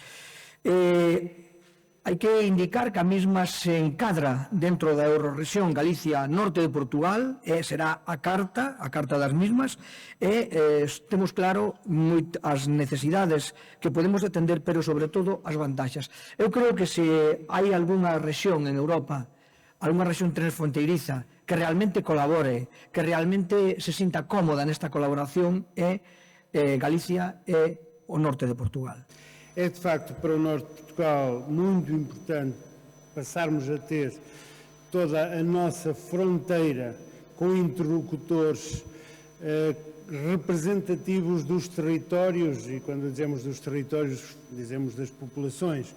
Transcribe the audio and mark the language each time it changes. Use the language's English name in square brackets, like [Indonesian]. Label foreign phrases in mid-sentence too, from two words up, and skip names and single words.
[Galician] Hai que indicar que a mesma se encadra dentro da Eurorrexión Galicia Norte de Portugal e será a carta das mesmas e temos claro as necesidades que podemos atender, pero sobre todo as vantaxas. Eu creo que se hai algunha rexión en Europa, algunha rexión transfronteiriza que realmente colabore, que realmente se sinta cómoda nesta colaboración é Galicia e o norte de Portugal. [Portuguese] É, de facto, para o Norte de Portugal muito importante passarmos a ter toda a nossa fronteira com interlocutores representativos dos territórios, e quando dizemos dos territórios, dizemos das populações.